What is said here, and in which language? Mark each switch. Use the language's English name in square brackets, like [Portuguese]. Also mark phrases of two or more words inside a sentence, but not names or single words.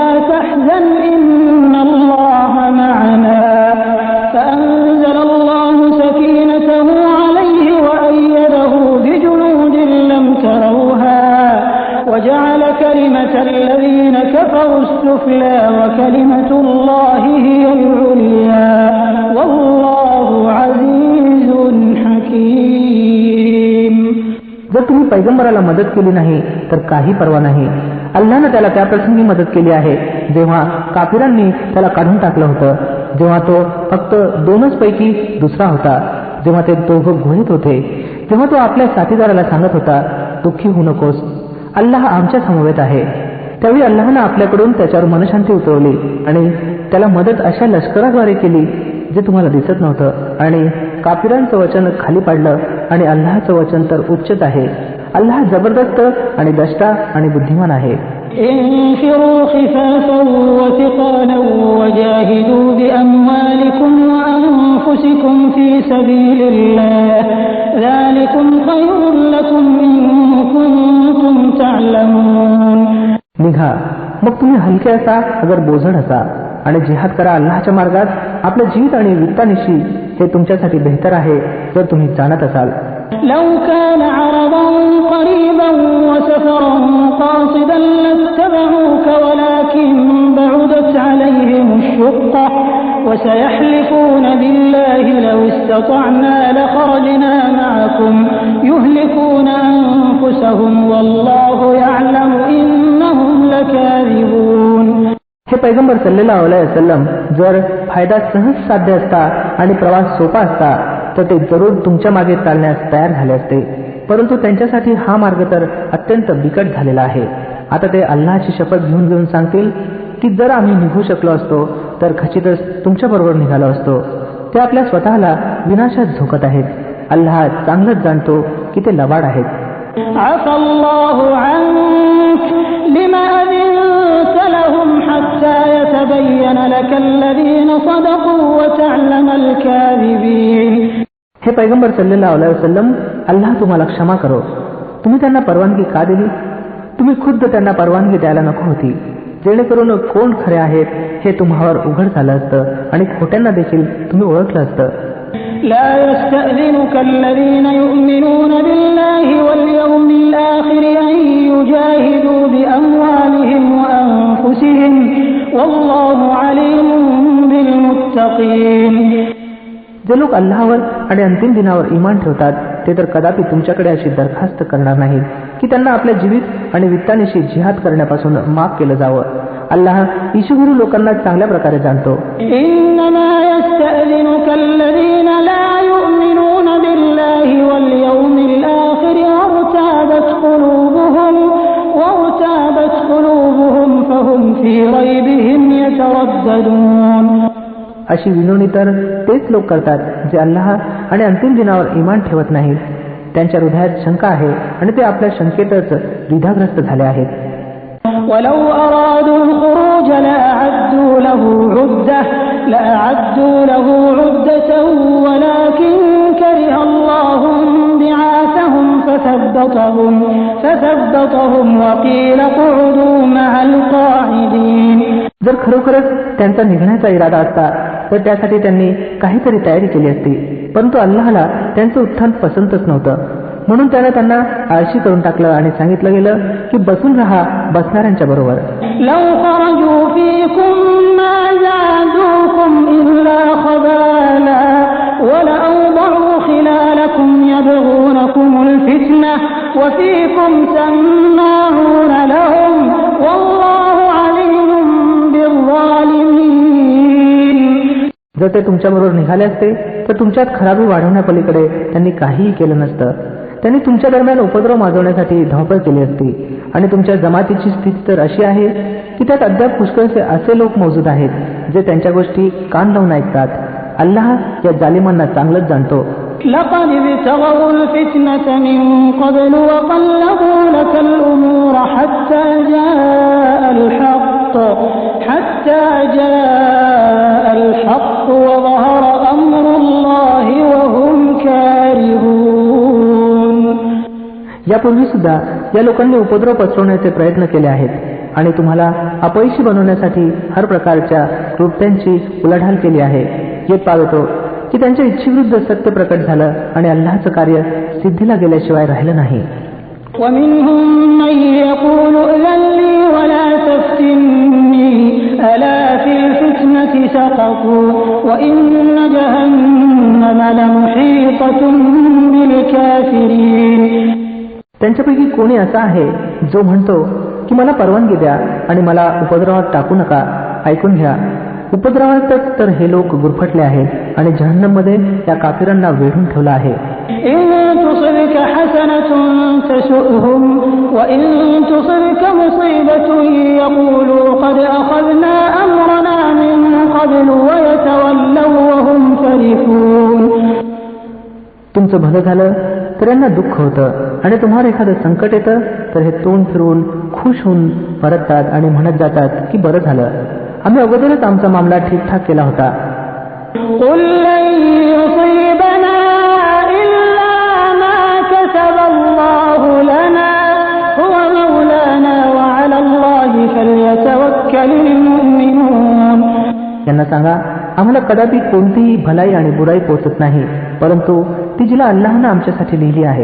[Arabic] تحزن إن الله معنا فأنزل الله سكينته عليه وأيده بجنود لم تروها وجعل كلمة الذين كفروا السفلى وكلمة الله هي العليا والله عزيز حكيم. [Marathi] जर तुम्ही पैगंबराला मदत केली नाही तर काही पर्वा नाही. अल्लाहनं त्याला त्या प्रसंगी मदत केली आहे जेव्हा काफिरांनी त्याला काढून टाकलं होतं, जेव्हा तो फक्त 2 पैकी दुसरा होता, जेव्हा ते दोघं गुहेत होते, जेव्हा तो आपल्या साथीदाराला सांगत होता दुःखी होऊ नकोस, अल्लाह आमच्या समवेत आहे. त्यावेळी अल्लाहनं आपल्याकडून त्याच्यावर मनशांती उतरवली आणि त्याला मदत अशा लष्कराद्वारे केली जे तुम्हाला दिसत नव्हतं आणि काफिरांचं वचन खाली पाडलं आणि अल्लाहचं वचन तर उच्चच आहे. अल्लाह जबरदस्त आणि दष्टा आणि बुद्धिमान आहे. [Arabic] انفروا خفافا وثقالا وجاهدوا بأموالكم وأنفسكم في سبيل الله ذلكم خير لكم إن كنتم تعلمون. [Marathi] निघा, मग तुम्ही हलके असा अगर बोझड असा आणि जिहाद करा अल्लाहच्या मार्गात आपल्या जीवित आणि वित्तानिशी, हे तुमच्यासाठी बेहतर आहे जर तुम्ही जाणत असाल. [Arabic] لو كان عرضا قريبا وسفرا قاصدا لاتبعوك ولكن بعدت عليهم الشقة وسيحلفون بالله لو استطعنا لخرجنا معكم يهلكون أنفسهم والله يعلم إنهم لكاذبون. [Marathi] हे पैगंबर [Arabic] صلى الله عليه وسلم [Marathi] जर फायदा सहज साध्य असता आणि प्रवास सोपा असता तर ते जरूर तुमच्या मागे चालण्यास तयार झाले असते, परंतु त्यांच्यासाठी हा मार्ग तर अत्यंत बिकट झालेला आहे. आता ते अल्लाहची शपथ घेऊन सांगतील की जर आम्ही निघू शकलो असतो तर खचितच तुमच्याबरोबर निघालो असतो. ते आपल्या स्वतःला विनाशात झोकत आहेत. अल्लाह चांगलंच जाणतो की ते लबाड आहेत. [Arabic] عفى الله عنك لما أذنت لهم حتى يتبين لك الذين صدقوا وتعلم الكاذبين. [Marathi] हे पैगंबर [Arabic] صلى الله عليه وسلم, [Marathi] अल्लाह तुम्हाला क्षमा करो. तुम्ही त्यांना परवानगी का दिली? तुम्ही खुद्द त्यांना परवानगी द्यायला नको होती, जेणेकरून कोण खरे आहेत हे तुम्हावर उघड झालं असतं आणि खोट्यांना देखील तुम्ही ओळखलं असतं. [Arabic] لا يستأذنك الذين يؤمنون بالله واليوم الآخر أن يجاهدوا بأموالهم وأنفسهم والله عليم بالمتقين. [Marathi] जे लोक अल्लाहवर आणि अंतिम दिनावर इमान ठेवतात ते तर कदापि तुमच्याकडे अशी दरखास्त करणार नाहीत की त्यांना आपल्या जीवित आणि वित्तानिशी जिहाद करण्यापासून माफ केलं जावं. अल्लाह ईशुगुरू लोकांना चांगल्या प्रकारे जाणतो. [Arabic] إنما يستأذنك الذين لا يؤمنون بالله واليوم الآخر وارتابت قلوبهم فهم في ريبهم يترددون. [Marathi] अशी विनवणी तर तेच लोक करतात जे अल्लाह आणि अंतिम दिनावर इमान ठेवत नाहीत. त्यांच्या हृदयात शंका आहे आणि ते आपल्या शंकेतच द्विधाग्रस्त झाले आहेत. [Arabic] ولو أرادوا الخروج لأعدوا له عدة ولكن كره الله انبعاثهم فثبطهم وقيل اقعدوا مع القاعدين. [Marathi] जर खरोखरच त्यांचा निघण्याचा इरादा असता तर त्यासाठी त्यांनी काहीतरी तयारी केली असती, परंतु अल्लाहला त्यांचं उत्थान पसंतच नव्हतं, म्हणून त्याने त्यांना आळशी करून टाकलं आणि सांगितलं गेलं की बसून राहा बसणाऱ्यांच्या बरोबर. [Arabic] لو خرجوا فيكم ما زادوكم إلا خبالا ولأوضعوا خلالكم يبغونكم الفتنة وفيكم سماعون لهم والله عليم بالظالمين. [Marathi] जर ते तुमच्याबरोबर निघाले असते तर तुमच्यात खराबी वाढवण्यापलीकडे त्यांनी काहीही केलं नसतं. त्यांनी तुमच्या दरम्यान उपद्रव माजवण्यासाठी धावपळ केली असती. आणि तुमच्या जमातीची स्थिती तर अशी आहे की त्यात अद्याप पुष्कळसे असे लोक मौजूद आहेत जे त्यांच्या गोष्टी कान लावून ऐकतात. अल्लाह या जालिमांना चांगलंच जाणतो. [Arabic] لقد ابتغوا الفتنة من قبل وقلبوا لك الأمور حتى جاء الحق وظهر أمر الله وهم كارهون. [Marathi] यापूर्वी सुद्धा या लोकांनी उपद्रव पसरवण्याचे प्रयत्न केले आहेत आणि तुम्हाला अपयशी बनवण्यासाठी हर प्रकारच्या कृत्यांची उलाढाल केली आहे. येत पावतो की त्यांच्या इच्छेविरुद्ध सत्य प्रकट झालं आणि अल्लाहचं कार्य सिद्धीला गेल्याशिवाय राहिलं नाही. [Arabic] ومنهم من يقول ائذن لي ولا تفتني ألا في الفتنة سقطوا وإن جهنم لمحيطة بالكافرين. [Marathi] त्यांच्यापैकी कोणी असा आहे जो म्हणतो की मला परवानगी द्या आणि मला उपद्रवात टाकू नका. ऐकून घ्या, उपद्रवातच तर हे लोक गुरफटले आहेत आणि जहन्नममध्ये या काफिरांना वेढून ठेवलं आहे. [Arabic] إن تصبك حسنة تسؤهم وإن تصبك مصيبة يقولوا قد أخذنا أمرنا من قبل ويتولوا وهم فرحون. [Marathi] तुमचं भलं झालं तर यांना दुःख होतं आणि तुम्हाला एखादं संकट येतं तर हे तोंड फिरवून खुश होऊन परततात आणि म्हणत जातात की बरं झालं, आम्ही अगोदरच आमचा मामला ठीकठाक केला होता. [Arabic] قل لن يصيبنا إلا ما كتب الله لنا هو مولانا وعلى الله فليتوكل المؤمنون. [Marathi] यांना सांगा, आम्हाला कदापि कोणतीही भलाई आणि बुराई पोचत नाही, परंतु ती जिला अल्लाहनं आमच्यासाठी लिहिली आहे.